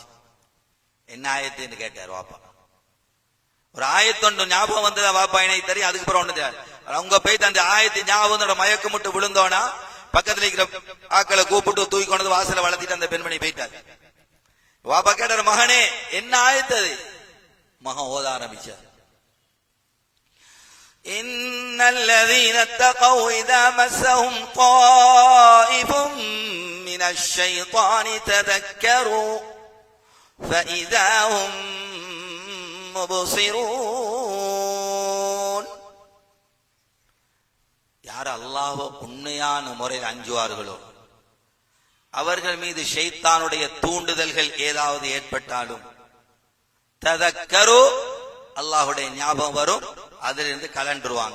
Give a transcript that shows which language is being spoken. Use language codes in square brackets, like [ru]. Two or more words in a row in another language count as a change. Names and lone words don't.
[ta] என்ன ஆயத்துன்னு கேட்டார் வாப்பா. ஒரு ஆயத்தொண்டு ஞாபகம் வந்ததா வாப்பா? எனக்கு தெரியும். அதுக்கப்புறம் ஒண்ணு அவங்க போய்த்து அந்த ஆயத்து ஞாபகம் மயக்கம் விட்டு விழுந்தோனா பக்கத்துல இருக்கிற ஆக்களை கூப்பிட்டு தூக்கி கொண்டு வாசல வளர்த்திட்டு அந்த பெண்மணி போயிட்டார். வாப்பா கேட்டார், மகனே என்ன ஆயத்தது? மகன் ஓத ஆரம்பிச்சார். [ar] إن الذين اتقوا إذا مسهم طائف من الشيطان تذكروا فإذا هم مبصرون. [ta] யார் அல்லாஹ்வை உண்மையான முறையில் அஞ்சுவார்களோ அவர்கள் மீது ஷைத்தானுடைய தூண்டுதல்கள் ஏதாவது ஏற்பட்டாலும் ததக்கரு, அல்லாஹுடைய ஞாபகம் வரும், அதிலிருந்து கலண்டுருவாங்க.